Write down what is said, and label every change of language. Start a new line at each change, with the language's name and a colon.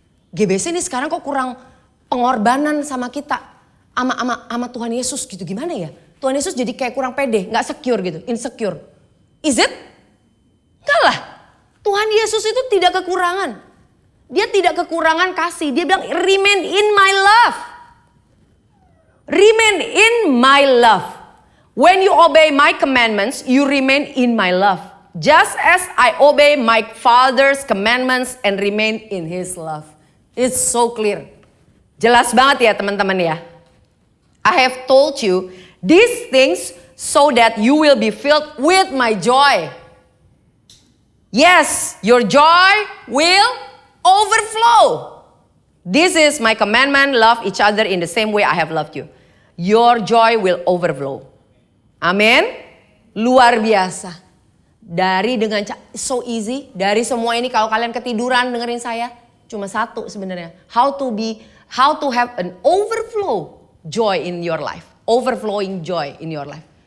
Indonesian: GBC nih sekarang kok kurang pengorbanan sama kita. Sama Tuhan Yesus gitu, gimana ya. Tuhan Yesus jadi kayak kurang pede, gak secure gitu, insecure.
English: Is it?
Indonesian: Enggak lah. Tuhan Yesus itu tidak kekurangan. Dia tidak kekurangan kasih. Dia bilang
English: remain in my love. Remain in my love. When you obey my commandments, you remain in my love. Just as I obey my Father's commandments and remain in His love. It's so clear.
Indonesian: Jelas banget ya teman-teman ya.
English: I have told you these things so that you will be filled with my joy. Yes, your joy will overflow. This is my commandment, love each other in the same way I have loved you. Your joy will overflow.
Indonesian: Amin. Luar biasa. Dari dengan
English: so easy,
Indonesian: dari semua ini kalau kalian ketiduran dengerin saya, cuma satu sebenarnya.
English: How to have an overflow joy in your life. Overflowing joy in your life.